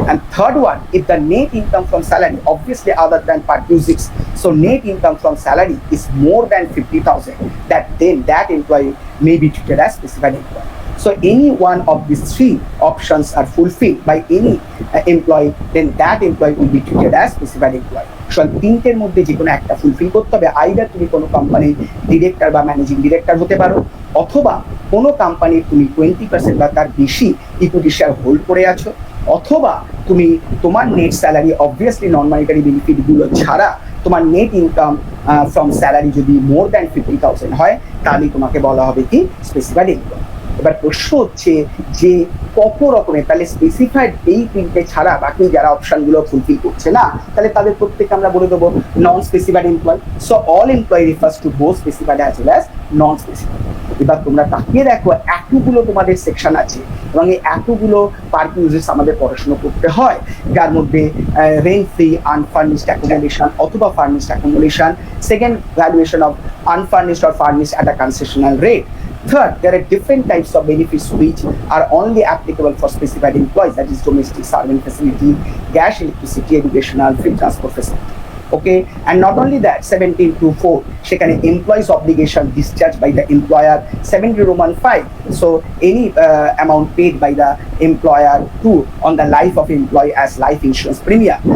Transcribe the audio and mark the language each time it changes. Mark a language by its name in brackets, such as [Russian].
[English] And third one, if the net income from salary, obviously other than part uses, so net income from salary is more than 50,000, then that employee may be treated as specified employee. So any one of these 3 options are fulfilled by any employee, then that employee will be treated as specified employee. [Bangla] So 3টের মধ্যে যে কোনো একটা fulfil করতে হবে। Either তুমি কোনো কোম্পানির director বা ম্যানেজিং ডিরেক্টর হতে পারো, অথবা কোনো কোম্পানির তুমি 20% বা তার বেশি ইকুইটি শেয়ার হোল্ড করে আছো, অথবা তুমি তোমার নেট স্যালারি অবভিয়াসলি নন মনিটারি বেনিফিটগুলো ছাড়া তোমার নেট ইনকাম ফ্রম স্যালারি যদি মোর দ্যান 50,000 হয়, তাহলে তোমাকে বলা হবে কি স্পেসিফাইড এমপ্লয়ি। এবার প্রশ্ন হচ্ছে যে কত রকমের, তাহলে স্পেসিফাইড এই 3টে ছাড়া বাকি যারা অপশনগুলো ফুলফিল করছে না, তাহলে তাদের প্রত্যেককে আমরা বলে দেবো নন specified employee. [English] So all employee refers to both specified as well as non specified. [Bangla] এবার তোমরা তাকিয়ে দেখো, এতগুলো তোমাদের সেকশন আছে এবং এই এতগুলো পার্ক ইউজেস আমাদের পড়াশোনা করতে হয়, যার মধ্যে রেন্ট ফ্রি, আনফার্নিশড অ্যাকোমোডেশন অথবা furnished accommodation, second valuation of unfurnished or furnished at a concessional rate. [English] Third, there are different types of benefits which are only applicable for specified employees, that is domestic servant facility, gas, electricity, educational, free transport facility. Okay, and not only that, 17(2)(4 সেখানে employees obligation discharged by the employer, 70 Roman 5, so any amount paid by the employer to on the life of employee as life insurance premium.